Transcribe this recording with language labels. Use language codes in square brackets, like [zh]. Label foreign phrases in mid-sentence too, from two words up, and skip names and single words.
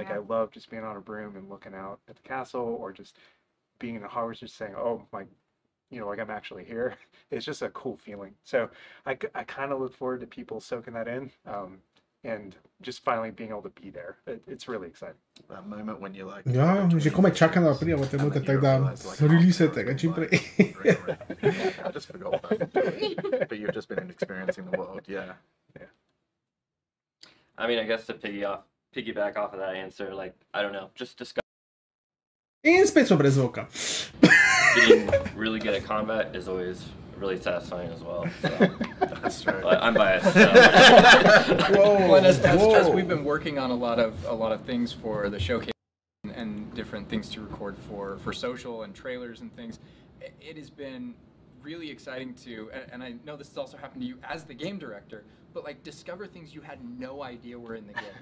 [en] Like I love just being on a broom and looking out at the castle, or just being in the Hogwarts, just saying, oh my, you know, like I'm actually here. It's just a cool feeling. So I kind of look forward to people soaking that in. And just finally being able to be there. It's really exciting. That moment when you're like... [sl] Ja, že komaj čakam da prija v tem, tak da release tega čim prej. [en] I just forgot that. But you've just been experiencing the world, yeah. I mean, I guess to piggyback off of that answer, like, I don't know, just discuss. [sl] In spet smo brez zvoka. [en] Getting really good at combat is always really satisfying as well. So. That's true. But I'm biased. So. Well, and as we've been working on a lot of things for the showcase and different things to record for social and trailers and things, it has been really exciting to, and I know this has also happened to you as the game director, but like discover things you had no idea were in the game.